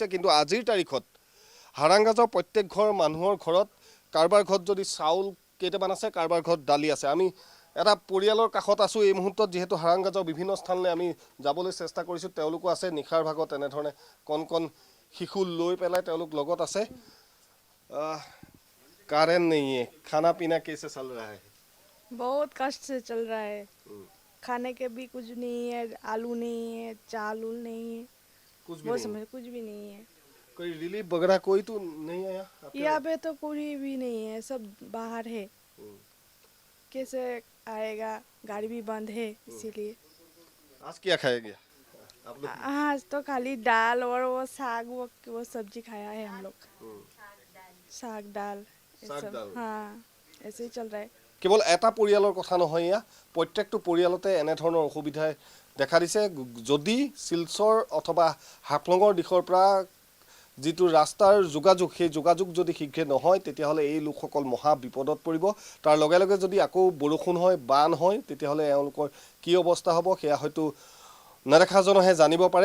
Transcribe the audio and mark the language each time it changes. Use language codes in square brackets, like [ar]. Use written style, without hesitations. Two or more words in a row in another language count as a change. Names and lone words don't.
[as] কিন্তু আজিৰ তাৰিখত হাৰাংগাজাওৰ প্ৰত্যেক ঘৰ মানুহৰ ঘৰত কাৰোবাৰ ঘৰত যদি চাউল কেইটামান আছে, কাৰোবাৰ ঘৰত দালি আছে। আমি এটা পৰিয়ালৰ কাষত আছোঁ এই মুহূৰ্তত, যিহেতু হাৰাংগাজাওৰ বিভিন্ন স্থানলৈ আমি যাবলৈ চেষ্টা কৰিছোঁ। তেওঁলোকো আছে নিশাৰ ভাগত এনেধৰণে কণ কণ শিশু লৈ পেলাই তেওঁলোক লগত আছে। [hi] कारण नहीं है, खाना पीना कैसे चल रहा है? बहुत कष्ट से चल रहा है। खाने के भी कुछ नहीं है, आलू नहीं है, चावल नहीं है, कुछ भी वो नहीं। समझ कुछ भी नहीं है। कोई रिलीफ वगैरह कोई तो नहीं आया यहाँ पे तो कोई भी नहीं है, सब बाहर है। कैसे आएगा, गाड़ी भी बंद है इसीलिए। आज क्या खाया गया आप लोग? आज तो खाली दाल और वो साग वो सब्जी खाया है हम लोग। साग दाल ये साग सब। दाल। हाँ ऐसे ही चल रहा है। [as] কেৱল এটা পৰিয়ালৰ কথা নহয়, এয়া প্ৰত্যেকটো পৰিয়ালতে এনেধৰণৰ অসুবিধাই দেখা দিছে। যদি শিলচৰ অথবা হাফলঙৰ দিশৰ পৰা যিটো ৰাস্তাৰ যোগাযোগ, সেই যোগাযোগ যদি শীঘ্ৰে নহয় তেতিয়াহ'লে এই লোকসকল মহা বিপদত পৰিব। তাৰ লগে লগে যদি আকৌ বৰষুণ হয়, বান হয়, তেতিয়াহ'লে এওঁলোকৰ কি অৱস্থা হ'ব সেয়া হয়তো নেদেখাজনহে জানিব পাৰে।